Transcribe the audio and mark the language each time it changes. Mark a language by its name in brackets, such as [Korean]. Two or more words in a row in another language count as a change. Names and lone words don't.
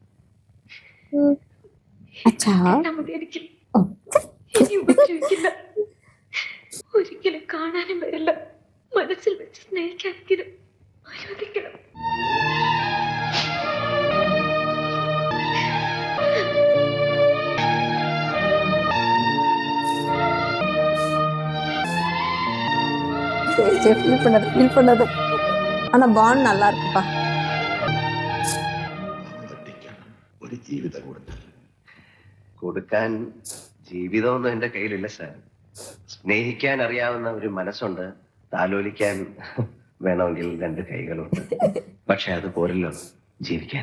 [Malayalam] അച്ഛാ മതി എനിക്ക്. ഇനി ഉപദ്രവിക്കില്ല. ഒരിക്കലും കാണാനും വരില്ല. മനസ്സിൽ വെച്ച് സ്നേഹിക്കാനെങ്കിലും അനുവദിക്കണം. [Tamil] ஃபீல் பண்ணது. ஆனா பாண்ட் நல்லா இருக்குப்பா. [Malayalam] ഒരു ജീവിതം കൊടുക്കാൻ ജീവിതമൊന്നും എന്റെ കയ്യിലില്ല സാർ. സ്നേഹിക്കാൻ അറിയാവുന്ന ഒരു മനസ്സുണ്ട്, താലോലിക്കാൻ വേണമെങ്കിൽ 2 കൈകളുണ്ട്. പക്ഷെ അത് പോരല്ലോ ജീവിക്കാൻ.